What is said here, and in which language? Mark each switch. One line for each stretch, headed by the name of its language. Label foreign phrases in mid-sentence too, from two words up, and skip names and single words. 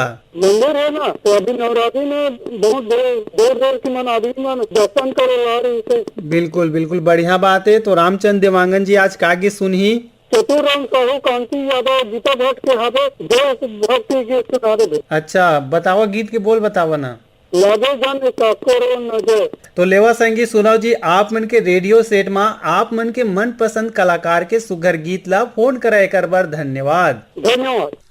Chhattisgarhi: मंदिर है ना, तो अभी नवरात्रि में बहुत दूर दूर की मन आदमी मन दर्शन करे ला रही थे। बिल्कुल बिल्कुल बढ़िया बात है। तो रामचंद देवांगन जी आज का गीत सुनही? चतुराम साहू, कांति यादव, गीता भट्ट के हाथे देशभक्ति गीत सुना दे। अच्छा बतावा, गीत के बोल बतावा ना। लागे जन काकोरो नजर। तो लेवा संगी सुनाओ जी, आप मन के रेडियो सेट में आप मन के मनपसंद कलाकार के सुघर गीत ला फोन करा एक बार। धन्यवाद। धन्यवाद।